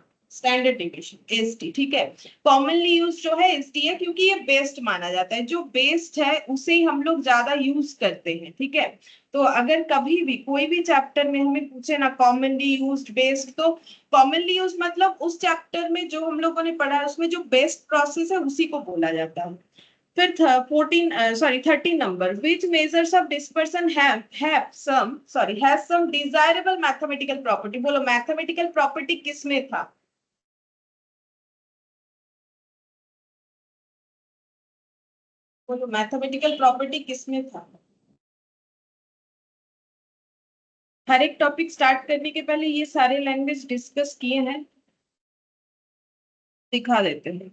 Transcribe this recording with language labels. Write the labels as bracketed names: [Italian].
[Hindi] Standard division ST, ठीक है। Commonly use जो है एसटी है, क्योंकि ये बेस्ट माना जाता है। जो बेस्ट है उसे ही हम लोग ज्यादा यूज करते हैं, ठीक है। तो अगर कभी भी कोई भी चैप्टर में हमें पूछे ना कॉमनली यूज्ड बेस्ट, तो कॉमनली यूज मतलब उस चैप्टर में जो हम लोगों ने पढ़ा है उसमें जो बेस्ट प्रोसेस है उसी को बोला जाता है। फिर 13 number, [English] which measures of dispersion have some desirable mathematical property? [Hindi] बोलो मैथमेटिकल प्रॉपर्टी किसमें था? बोलो मैथमेटिकल प्रॉपर्टी किसमें था? हर एक टॉपिक स्टार्ट करने के पहले ये सारे लैंग्वेज डिस्कस किए हैं, दिखा देते हैं।